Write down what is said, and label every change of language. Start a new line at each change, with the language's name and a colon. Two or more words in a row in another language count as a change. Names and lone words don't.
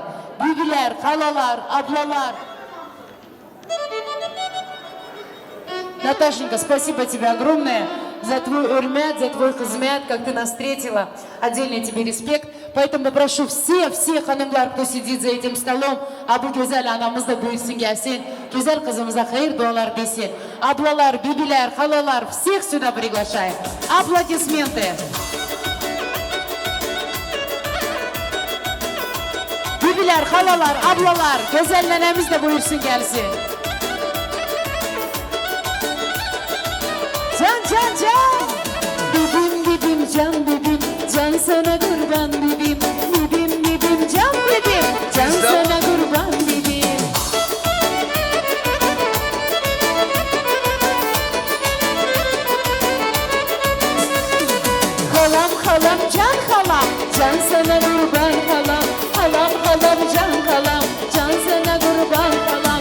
Turkish: Bibiler, halalar, ablalar.
Russian: Наташенька, спасибо тебе огромное за твой урмят, за твой хизмят, как ты нас встретила. Отдельный тебе респект. Поэтому попрошу всех ханымдар, кто сидит за этим столом, Абу
Turkish: Güzel anamızda buyursun gelsin. Güzel kızımıza hayır dualar desin. Ablalar, bibiler, halalar,
Russian: всех сюда приглашаем. Аплодисменты.
Turkish: Bibiler, halalar, ablalar, güzel nenemiz de buyursun gelsin. Can. Bibim, can bibim, can sana kurban bibim. Bibim, can bibim, can sana kurban bibim. Halam, can halam, can sana kurban halam. Halam, can halam, can sana kurban halam.